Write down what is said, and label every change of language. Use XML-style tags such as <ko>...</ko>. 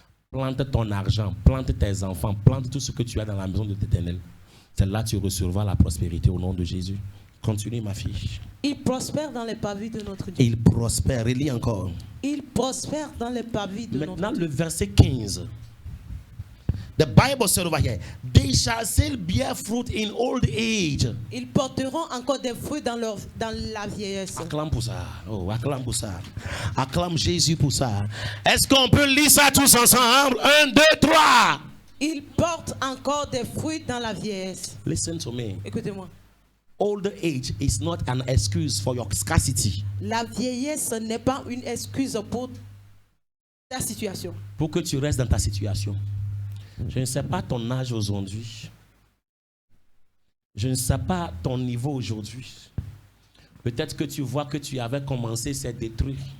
<fr>Plante ton argent, plante tes enfants, plante tout ce que tu as dans la maison de l'Éternel. C'est là que tu recevras la prospérité au nom de Jésus. Continue, ma fille. Il prospère dans les parvis de notre Dieu. Il prospère. Relis encore. Il prospère dans les parvis de notre Dieu. Maintenant, le verset 15.</fr> <en>The Bible said over here, they shall still bear fruit in old age.</en> <fr>Ils porteront encore des fruits dans la vieillesse. Acclame pour ça. Oh, acclame pour ça. Acclame Jésus pour ça. Est-ce qu'on peut lire ça tous ensemble? 1, 2, 3. Ils portent encore des fruits dans la vieillesse.</fr> <en>Listen to me.</en> <fr>Écoutez-moi.</fr> <en>Old age is not an excuse for your scarcity.</en> <fr>La vieillesse n'est pas une excuse pour ta situation. Pour que tu restes dans ta situation. Je ne sais pas ton âge aujourd'hui. Je ne sais pas ton niveau aujourd'hui. Peut-être que tu vois que tu avais commencé, c'est détruit.</fr>